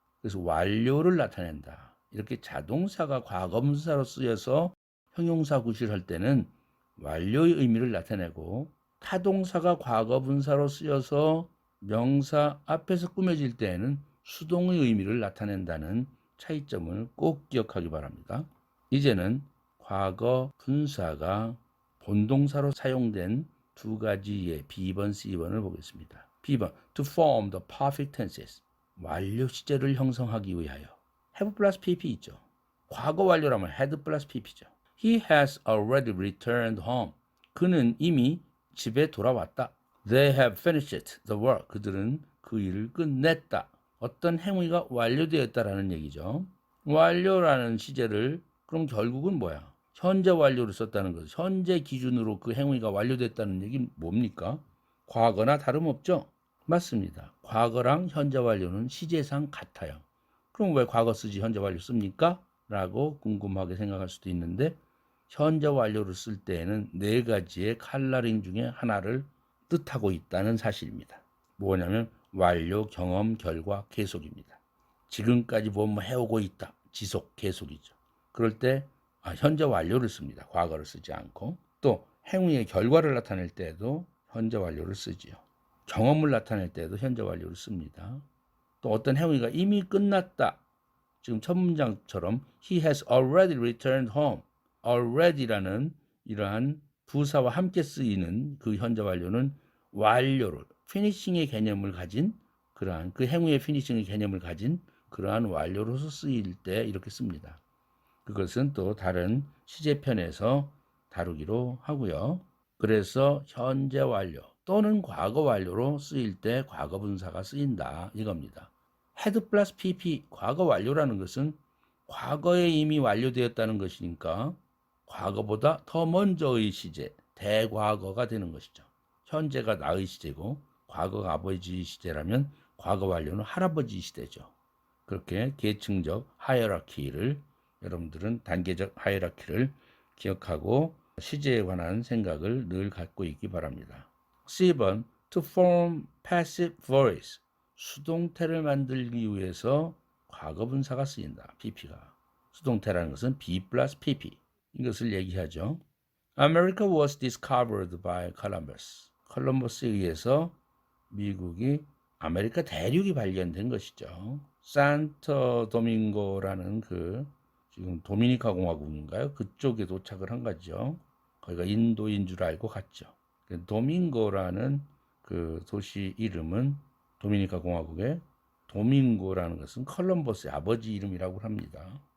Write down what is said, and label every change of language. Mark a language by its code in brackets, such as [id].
[ko] 그래서 완료를 나타낸다. 이렇게 자동사가 과거분사로 쓰여서 형용사 구실할 때는 완료의 의미를 나타내고, 타동사가 과거분사로 쓰여서 명사 앞에서 꾸며질 때에는 수동의 의미를 나타낸다는 차이점을 꼭 기억하기 바랍니다. 이제는 과거 분사가 본동사로 사용된 두 가지의 B번, C번을 보겠습니다. [en] B번, to form the perfect tenses. [ko] 완료 시제를 형성하기 위하여. have plus pp 있죠. 과거 완료라면 had plus pp죠. [en] He has already returned home. [ko] 그는 이미 집에 돌아왔다. [en] They have finished the work. [ko] 그들은 그 일을 끝냈다. 어떤 행위가 완료되었다라는 얘기죠. 완료라는 시제를 그럼 결국은 뭐야? 현재 완료를 썼다는 거죠. 현재 기준으로 그 행위가 완료됐다는 얘기는 뭡니까? 과거나 다름없죠? 맞습니다. 과거랑 현재 완료는 시제상 같아요. 그럼 왜 과거 쓰지 현재 완료 씁니까? 라고 궁금하게 생각할 수도 있는데, 현재 완료를 쓸 때에는 네 가지의 컬러링 중에 하나를 뜻하고 있다는 사실입니다. 뭐냐면 완료, 경험, 결과, 계속입니다. 지금까지 뭐 해오고 있다. 지속, 계속이죠. 그럴 때 현재 완료를 씁니다. 과거를 쓰지 않고. 또 행위의 결과를 나타낼 때에도 현재 완료를 쓰지요. 경험을 나타낼 때에도 현재 완료를 씁니다. 또 어떤 행위가 이미 끝났다. 지금 첫 문장처럼 [en] He has already returned home. [ko] already라는 이러한 부사와 함께 쓰이는 그 현재 완료는 완료를, 피니싱의 개념을 가진, 그러한 그 행위의 피니싱의 개념을 가진 그러한 완료로서 쓰일 때 이렇게 씁니다. 그것은 또 다른 시제편에서 다루기로 하고요. 그래서 현재 완료 또는 과거 완료로 쓰일 때 과거 분사가 쓰인다 이겁니다. had plus pp, 과거 완료라는 것은 과거에 이미 완료되었다는 것이니까 과거보다 더 먼저의 시제, 대과거가 되는 것이죠. 현재가 나의 시제고 과거가 아버지 시제라면 과거 완료는 할아버지 시대죠. 그렇게 계층적 하이어라키를, 여러분들은 단계적 하이어라키를 기억하고 시제에 관한 생각을 늘 갖고 있기 바랍니다. [en] C번, to form passive voice. [ko] 수동태를 만들기 위해서 과거분사가 쓰인다. pp가. 수동태라는 것은 B plus pp. 이것을 얘기하죠. [en] America was discovered by Columbus. [ko] 컬럼버스에 의해서 미국이 아메리카 대륙이 발견된 것이죠. 산토 도밍고라는 그 지금 도미니카 공화국인가요? 그쪽에 도착을 한 거죠. 거기가 인도인 줄 알고 갔죠. 도밍고라는 그 도시 이름은 도미니카 공화국의 도밍고라는 것은 컬럼버스의 아버지 이름이라고 합니다.